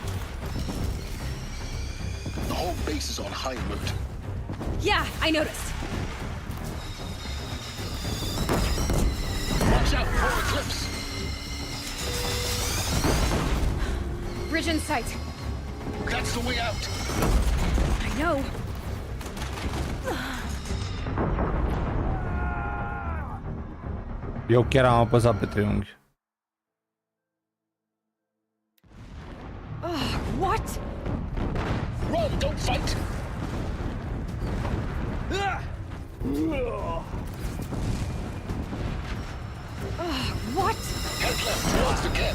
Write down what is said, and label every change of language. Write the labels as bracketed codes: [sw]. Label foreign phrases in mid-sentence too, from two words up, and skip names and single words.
[en] The whole base is on high alert. Yeah, I noticed. Watch out for Eclipse. Bridge in sight. That's the way out. I know. [ro] Eu chiar am apăsat pe triunghi. [en] What? Run, don't fight. What? Head left towards the camp.